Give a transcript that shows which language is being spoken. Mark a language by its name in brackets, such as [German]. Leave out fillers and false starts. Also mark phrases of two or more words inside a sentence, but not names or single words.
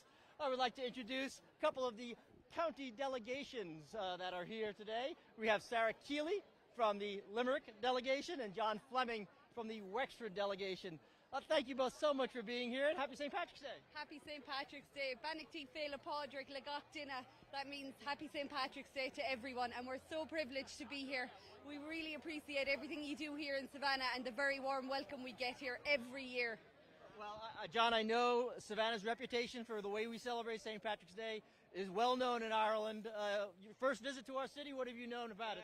[English] I would like to introduce a couple of the county delegations that are here today. We have Sarah Keeley from the Limerick delegation and John Fleming from the Wexford delegation. Thank you both so much for being here, and happy St. Patrick's Day. Happy St. Patrick's Day. [Irish] Bannockty Féile Pádraig le gach duine. [English] That means happy St. Patrick's Day to everyone, and we're so privileged to be here. We really appreciate everything you do here in Savannah and the very warm welcome we get here every year. Well, John, I know Savannah's reputation for the way we celebrate St. Patrick's Day is well known in Ireland. Your first visit to our city, what have you known about it?